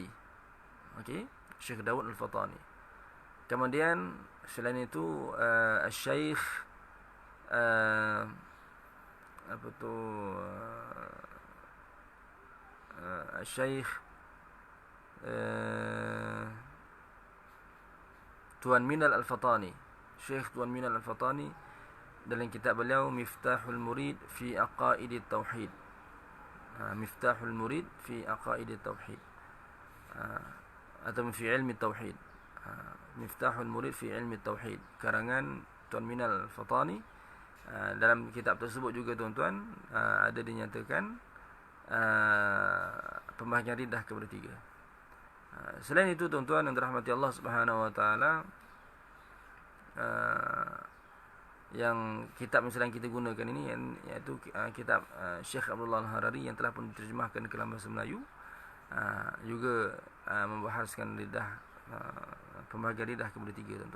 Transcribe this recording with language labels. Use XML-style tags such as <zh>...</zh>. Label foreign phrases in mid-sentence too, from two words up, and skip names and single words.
<ms>Okey, Syekh Daud Al-Fatani. Kemudian selain itu Syekh Syekh Tuan Minal Al-Fatani. Syekh Tuan Minal Al-Fatani dalam kitab beliau Miftahul Murid fi Aqaidit Tauhid. Miftahul Murid fi Aqaidit Tauhid, atau fi ilmi tauhid. Miftahul Murid fi ilmi tauhid, karangan Tuan Minal Al-Fatani. Dalam kitab tersebut juga tuan-tuan ada dinyatakan pembahagian lidah ketiga. Selain itu tuan-tuan yang dirahmati Allah</ms> <ar>سبحانه وتعالى,</ar> <ms>yang kitab yang sedang kita gunakan ini iaitu kitab Syekh Abdullah Al-Harari yang telah pun diterjemahkan ke dalam bahasa Melayu, juga membahaskan lidah, pembahagian lidah ketiga tuan-tuan.</ms>